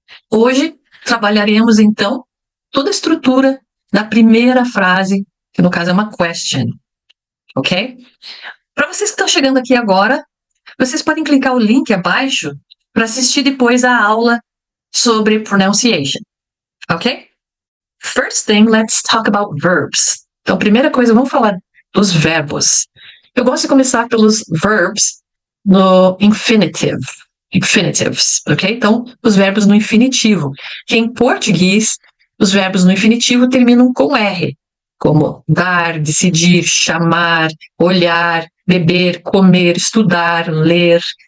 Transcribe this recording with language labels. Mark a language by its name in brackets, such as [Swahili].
[Portuguese] Hoje trabalharemos então toda a estrutura da primeira frase, que no caso é uma question, ok? Para vocês que estão chegando aqui agora, vocês podem clicar o link abaixo para assistir depois a aula sobre pronunciation, ok? [English] First thing, let's talk about verbs. [Portuguese] Então, primeira coisa, vamos falar dos verbos. Eu gosto de começar pelos verbs no infinitive, infinitives, ok? Então, os verbos no infinitivo, que em português, os verbos no infinitivo terminam com R, como dar, decidir, chamar, olhar, beber, comer, estudar, ler.